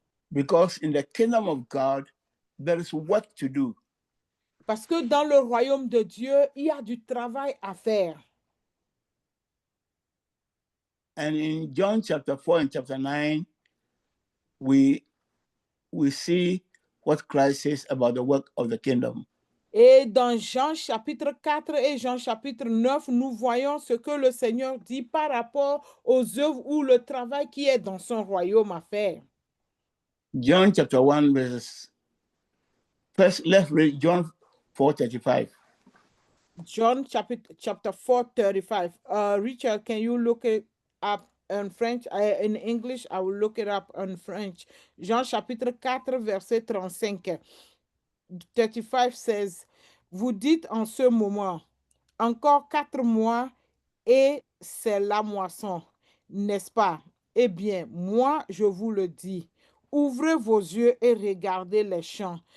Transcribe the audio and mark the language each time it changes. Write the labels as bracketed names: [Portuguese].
[English] Because in the kingdom of God, there is work to do. [French] Parce que dans le royaume de Dieu, il y a du travail à faire. [English] And in John chapter 4 and chapter 9, we see what Christ says about the work of the kingdom. [French] Et dans Jean chapitre 4 et Jean chapitre 9, nous voyons ce que le Seigneur dit par rapport aux œuvres ou le travail qui est dans son royaume à faire. [English] John chapter 1 verses. First, let's read John 4:35. John chapter 4:35. Richard, can you look it up in French? In English, I will look it up in French. [French] Jean chapitre 4, verset 35. [English] 35 says, [French] vous dites en ce moment, encore 4 mois et c'est la moisson, n'est-ce pas? Eh bien, moi, je vous le dis, ouvrez vos yeux et regardez les champs.